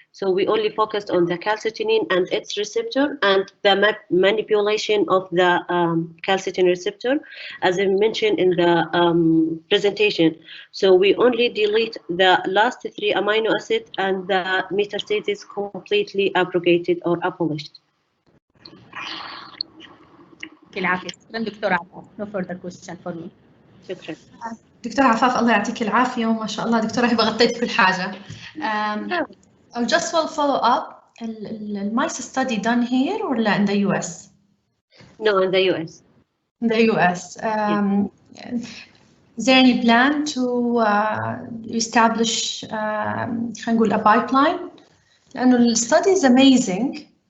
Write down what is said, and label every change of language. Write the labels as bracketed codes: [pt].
[en] So we only focused on the calcitonin and its receptor and the manipulation of the calcitonin receptor, as I mentioned in the presentation. So we only delete the last 3 amino acids and the metastasis completely abrogated or abolished. No further question for me. [ar] شكرا. دكتورة عفاف الله يعطيك العافية وما شاء الله دكتورة هبة غطيت كل حاجة. [en] I just will follow up. The mice study done here or in the US? No, in the US. In the US. Is there any plan to establish [ar] خلينا نقول [en] a pipeline؟ [ar] لأنه [en] الstudy is amazing.